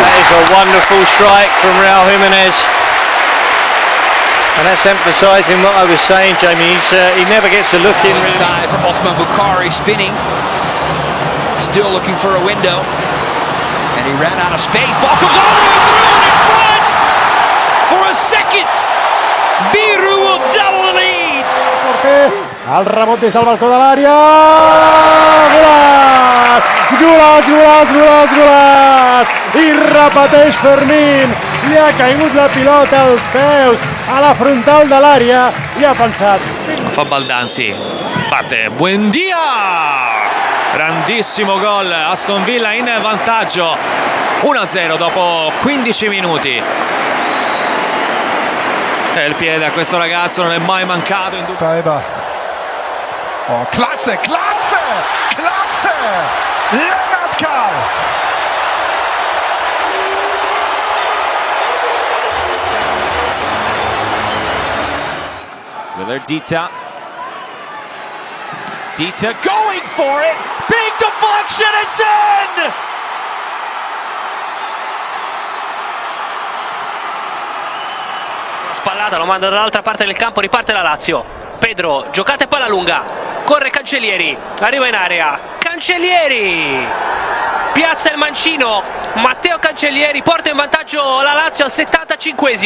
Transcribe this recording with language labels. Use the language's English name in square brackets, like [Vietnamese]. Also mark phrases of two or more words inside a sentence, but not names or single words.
[English] That is a wonderful strike from Raul Jimenez, and that's emphasising what I was saying, Jamie. He never gets a look in. Inside for Osman Bukhari, spinning, still looking for a window, and he ran out of space. Ball comes all the way through and in front for a second. Viru will double the lead. [Catalan] Al rebot des del balcó de l'àrea. Golaç! Golaç, golaç, golaç, golaç! I repeteix Fermín. Li ha caigut la pilota als peus, a la frontal de l'àrea, i ha pensat. [Italian] Fa Baldanzi, parte, Buendia! Grandissimo gol, Aston Villa in vantaggio, 1-0 dopo 15 minuti. E il piede a questo ragazzo non è mai mancato in [German] Oh, klasse, klasse, klasse! Lennart Karl! [English] Miller Dita. Dita going for it. Big deflection, it's in! [Italian] Spallata, lo manda dall'altra parte del campo, riparte la Lazio. Pedro, giocate palla lunga, corre Cancellieri, arriva in area, Cancellieri piazza il mancino, Matteo Cancellieri porta in vantaggio la Lazio al 75esimo.